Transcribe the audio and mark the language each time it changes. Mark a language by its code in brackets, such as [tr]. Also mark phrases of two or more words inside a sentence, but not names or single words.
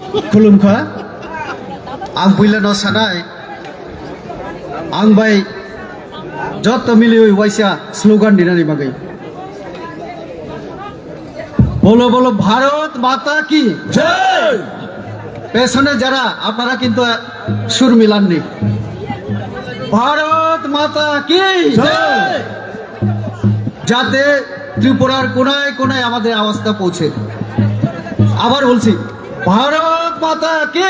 [trp] खुलुमखा आं बुइलानो सानाय आं बाय जत मिलियो वाइसा स्लोगान दिनानि बागै [hi] बोलो बोलो भारत माता की [bn] জয় পেছনে যারা আপনারা কিন্তু সুর মিলাননি [hi] भारत माता की [bn] জয় যাতে ত্রিপুরার কোনায় কোনায় আমাদের আওয়াজটা পৌঁছে আবার বলছি [hi] भारत माता की